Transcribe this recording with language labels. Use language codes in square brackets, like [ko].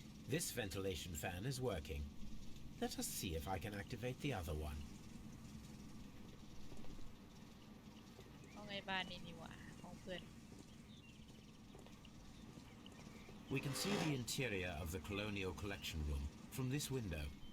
[en] This ventilation fan is working. Let us see if I can activate the other one. [th] ห้องไอ้บ้านนี้นี่หว่าห้องเพื่อน [en] We can see the interior of the Colonial Collection Room from this window.